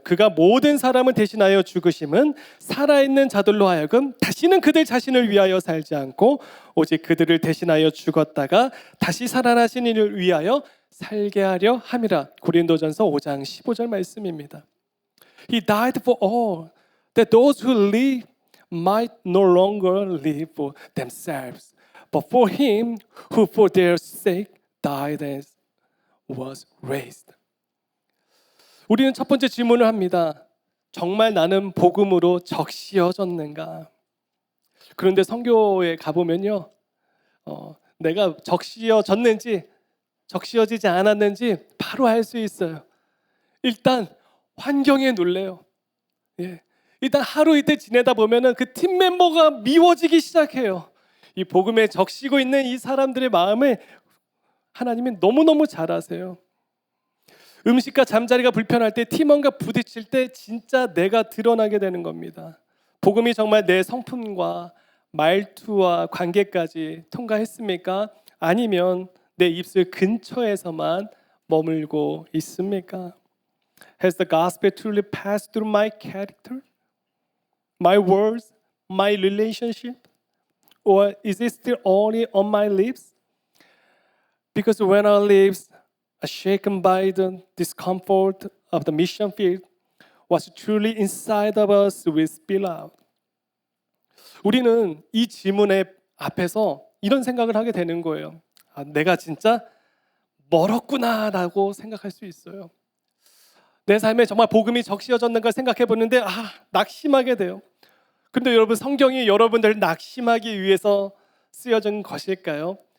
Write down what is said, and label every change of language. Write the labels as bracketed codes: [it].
[ko] 그가 모든 사람을 대신하여 죽으심은 살아있는 자들로 하여금 다시는 그들 자신을 위하여 살지 않고 오직 그들을 대신하여 죽었다가 다시 살아나신 이를 위하여 살게 하려 함이라. 고린도전서 5장 15절 말씀입니다. [en] He died for all, that those who live might no longer live for themselves, but for him who for their sake died and was raised. [ko] 우리는 첫 번째 질문을 합니다. 정말 나는 복음으로 적시어졌는가? 그런데 선교에 가보면요, 내가 적시어졌는지 적시어지지 않았는지 바로 알 수 있어요. 일단 환경에 놀래요. 일단 하루 이틀 지내다 보면은 그 팀 멤버가 미워지기 시작해요. 이 복음에 적시고 있는 이 사람들의 마음을 하나님이 너무너무 잘 아세요. 음식과 잠자리가 불편할 때 팀원과 부딪힐 때 진짜 내가 드러나게 되는 겁니다. 복음이 정말 내 성품과 말투와 관계까지 통과했습니까? 아니면 내 입술 근처에서만 머물고 있습니까? [en] Has the gospel truly passed through my character, my words, my relationship? Or is it still only on my lips? Because when our lips are shaken by the discomfort of the mission field, what's truly inside of us will spill out. [ko] 우리는 이 질문의 앞에서 이런 생각을 하게 되는 거예요. 내가 진짜 멀었구나라고 생각할 수 있어요. 내 삶에 정말 복음이 적시어졌는가 생각해 보는데 낙심하게 돼요. 근데 여러분, 성경이 여러분들을 낙심하기 위해서 쓰여진 것일까요?